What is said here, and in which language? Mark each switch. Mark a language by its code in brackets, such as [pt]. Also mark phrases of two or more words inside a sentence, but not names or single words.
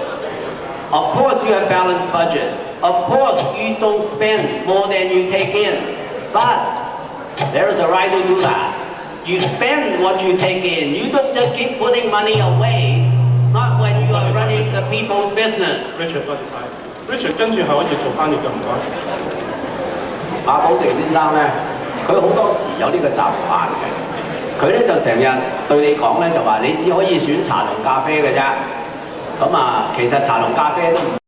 [en] Of course you have balanced budget. Of course you don't spend more than you take in. But there is a right to do that. You spend what you take in. You don't just keep putting money away, not when you are running the people's business. [yue] Richard 多謝晒。Richard 跟住係可以做翻譯嘅，唔該。馬寶迪先生咧，佢好多時有呢個習慣嘅。佢咧就成日對你講咧，就話你只可以選茶同咖啡嘅啫。咁啊，其實茶同咖啡都唔